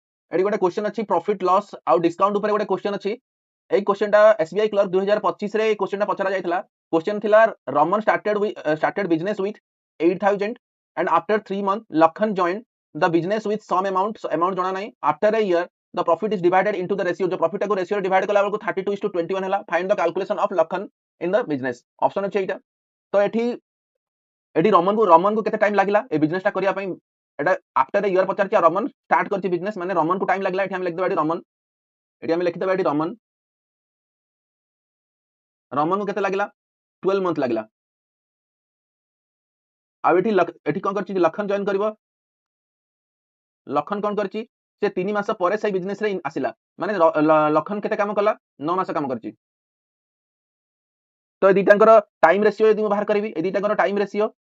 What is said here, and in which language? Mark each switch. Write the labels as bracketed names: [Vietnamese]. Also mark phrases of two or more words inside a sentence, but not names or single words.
[Odia] ଏଠି ଗୋଟେ କ୍ୱେଶ୍ଚନ ଅଛି [English] profit loss [Odia] ଆଉ ଡିସ୍କାଉଣ୍ଟ ଉପର ଗୋଟେ କ୍ୱେଶ୍ଚନ ଅଛି ଏ କ୍ୱେଶ୍ଚନଟା ଏସବିଆଇ କ୍ଲର୍କ 2025 ରେ କ୍ୱେଶ୍ଚନଟା ପଚରା ଯାଇଥିଲା କ୍ୱେଶ୍ଚନ ଥିଲା [English] Raman started business with 8000 And after 3 month Lakhan joined the business with some amount [Odia] ଜଣା ନାହିଁ [English] After a year the profit is divided into the ratio [Odia] ଯୋ ପ୍ରଫିଟ କୁ ରେସିଓ ଡିଭାଇଡ କଲା କୁ 32:21 ହେଲା [English] Find the calculation of Lakhan in the business option [Odia] ଅଛି ଏଟା ତ ଏଠି ରମନ କୁ କେତେ ଟାଇମ ଲାଗିଲା ଏ ବିଜନେସଟା କରିଆ ପାଇଁ ଏଟା [English] after a year [Odia] ପଚାର ରମନ ଷ୍ଟାର୍ଟ କରଛି ବିଜନେସ ମାନେ ରମନ କୁ ଟାଇମ ଲାଗଲା ଏଠି ହମ ଲେଖ ଦେବା ଏଠି ରମନ ଲେଖି ଦେବା ଏଠି ରମନ କୁ କେତେ ଲାଗିଲା 12 ମନ୍ଥ ଲାଗିଲା ଆ ଏଠି କଣ କରଛି ଲଖନ ଜଏନ କରବ ଲଖନ କଣ କରଛି ସେ 3 ମାସ ପରେ ସେ ବିଜନେସ ରେ ଆସିଲା ମାନେ ଲଖନ କେତେ କାମ କଲା 9 ମାସ କାମ କରଛି ତ ଏ ଦିହେଁଙ୍କର [English] time ratio [Odia] ଯଦି ମୁଁ ବାହାର କରବି ଏ ଦିହେଁଙ୍କର [English] time ratio